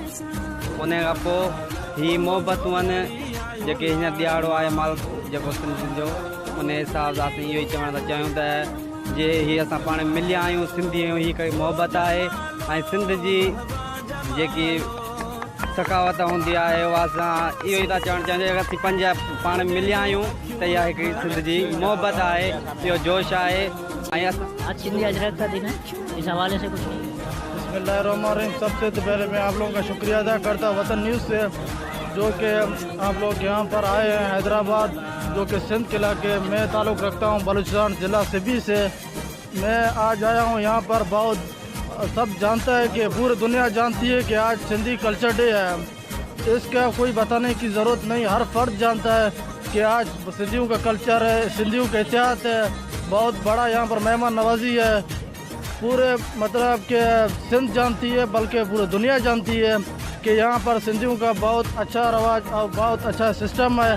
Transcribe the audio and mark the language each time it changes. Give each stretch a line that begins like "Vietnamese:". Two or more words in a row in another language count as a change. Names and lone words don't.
Sindhi: उन खां पोइ ही मोहबतूं आहिनि जेके हींअर ॾियारो आहे माल जेको सिंधियुनि जो, उन हिसाब सां असीं इहो ई चवण था चाहियूं त जे हीअ असां पाण मिलिया आहियूं, सिंधी आहियूं, हीअ हिकड़ी मोहबत आहे ऐं सिंध जी जेकी सकावत हूंदी आहे उहा असां इहो ई था चवणु चाहियूं अगरि असीं पंज पाण मिलिया आहियूं त इहा हिकिड़ी सिंध जी मोहबत आहे, इहो जोश आहे। ऐं असां
Urdu: آج سندھی اجرک کا دن ہے، اس حوالے سے کچھ نہیں؟
Arabic: بسمillahirrahmanirrahim۔
Urdu: سب سے پہلے میں آپ لوگوں کا شکریہ ادا کرتا ہوں وطن نیوز سے، جو کہ آپ لوگ یہاں پر آئے ہیں حیدرآباد، جو کہ سندھ کے علاقے میں تعلق رکھتا ہوں، بلوچستان ضلع سبی سے۔ میں آج آیا ہوں یہاں پر، بہت سب جانتا ہے کہ پوری دنیا جانتی ہے کہ آج سندھی کلچر ڈے ہے، اس کا کوئی بتانے کی ضرورت نہیں، ہر فرد جانتا ہے کہ آج سندھیوں کا کلچر ہے، سندھیوں کا اتحاد ہے، بہت بڑا یہاں پر مہمان نوازی ہے، پورے مطلب کہ سندھ جانتی ہے بلکہ پورے دنیا جانتی ہے کہ یہاں پر سندھیوں کا بہت اچھا رواج اور بہت اچھا سسٹم ہے۔